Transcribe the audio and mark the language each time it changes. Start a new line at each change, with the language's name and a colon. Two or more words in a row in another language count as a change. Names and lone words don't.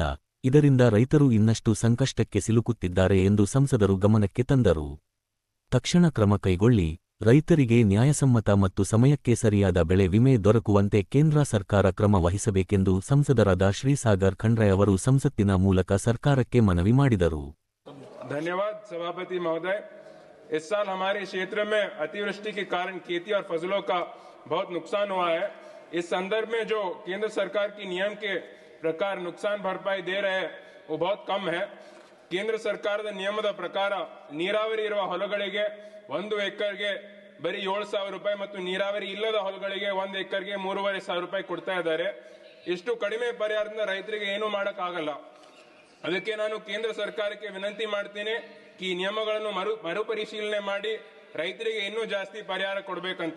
Kannada: ಇದರಿಂದ ರೈತರು ಇನ್ನಷ್ಟು ಸಂಕಷ್ಟಕ್ಕೆ ಸಿಲುಕುತ್ತಿದ್ದಾರೆ ಎಂದು ಸಂಸದರು ಗಮನಕ್ಕೆ ತಂದರು. ತಕ್ಷಣ ಕ್ರಮ ಕೈಗೊಳ್ಳಿ, ರೈತರಿಗೆ ನ್ಯಾಯಸಮ್ಮತ ಮತ್ತು ಸಮಯಕ್ಕೆ ಸರಿಯಾದ ಬೆಳೆ ವಿಮೆ ದೊರಕುವಂತೆ ಕೇಂದ್ರ ಸರ್ಕಾರ ಕ್ರಮ ವಹಿಸಬೇಕೆಂದು ಸಂಸದರಾದ ಶ್ರೀಸಾಗರ್ ಖಂಡ್ರೆ ಅವರು ಸಂಸತ್ತಿನ ಮೂಲಕ ಸರ್ಕಾರಕ್ಕೆ ಮನವಿ ಮಾಡಿದರು.
Hindi: धन्यवाद सभापति महोदय। इस साल हमारे क्षेत्र में अतिवृष्टि के कारण खेती और फसलों का बहुत नुकसान हुआ है। इस संदर्भ में जो केंद्र सरकार की नियम के प्रकार नुकसान भरपाई दे रहे हैं वो बहुत कम है।
Kannada: ಕೇಂದ್ರ ಸರ್ಕಾರದ ನಿಯಮದ ಪ್ರಕಾರ ನೀರಾವರಿ ಇರುವ ಹೊಲಗಳಿಗೆ 1 ಎಕರೆಗೆ ಬರೀ 7,000 ರೂಪಾಯಿ ಮತ್ತು ನೀರಾವರಿ ಇಲ್ಲದ ಹೊಲಗಳಿಗೆ 1 ಎಕರೆಗೆ 3,500 ರೂಪಾಯಿ ಕೊಡ್ತಾ ಇದ್ದಾರೆ. ಇಷ್ಟು ಕಡಿಮೆ ಪರಿಹಾರದಿಂದ ರೈತರಿಗೆ ಏನೂ ಮಾಡಕ್ಕಾಗಲ್ಲ. ಅದಕ್ಕೆ ನಾನು ಕೇಂದ್ರ ಸರ್ಕಾರಕ್ಕೆ ವಿನಂತಿ ಮಾಡ್ತೀನಿ ಈ ನಿಯಮಗಳನ್ನು ಮರುಪರಿಶೀಲನೆ ಮಾಡಿ ರೈತರಿಗೆ ಇನ್ನೂ ಜಾಸ್ತಿ ಪರಿಹಾರ ಕೊಡಬೇಕಂತ.